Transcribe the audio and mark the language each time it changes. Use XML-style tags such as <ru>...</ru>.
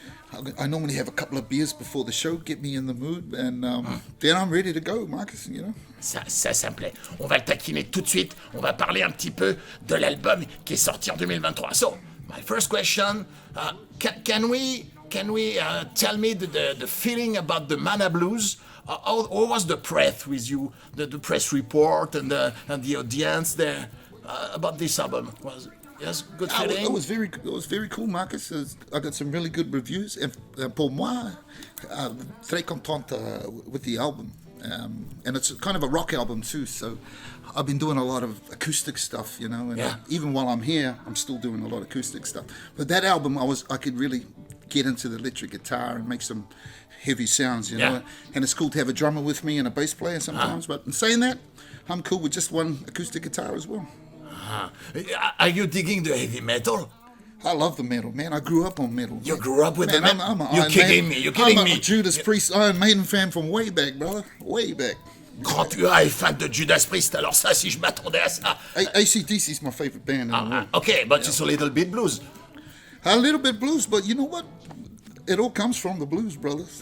<en>I normally have a couple of beers before the show, get me in the mood, and then I'm ready to go, Marcus, you know.</en> <fr>Ça me plaît. On va le taquiner tout de suite. On va parler un petit peu de l'album qui est sorti en 2023.</fr> <en>So, my first question, can we tell me the feeling about the Mana Blues? How was the press with you, the press report and the audience there about this album? Yes, good feeling. It was very cool, Marcus. I got some really good reviews, and</en> <fr>pour moi, très content</fr> <en>with the album. And it's kind of a rock album too, so I've been doing a lot of acoustic stuff, you know. And even while I'm here, I'm still doing a lot of acoustic stuff. But that album, I could really get into the electric guitar and make some heavy sounds, you know. And it's cool to have a drummer with me and a bass player sometimes. But in saying that, I'm cool with just one acoustic guitar as well. Are you digging the heavy metal? I love the metal, man. I grew up on metal. You grew up with the metal? You're kidding me. I'm a Judas Priest Iron Maiden fan from way back, brother. Way back.</en> <fr>Grand Haua est fan de Judas Priest, alors ça, si je m'attendais à ça...</fr> <en>AC/DC is my favorite band in the world. Okay, but it's a little bit blues. A little bit blues, but you know what? It all comes from the blues, brothers.</en>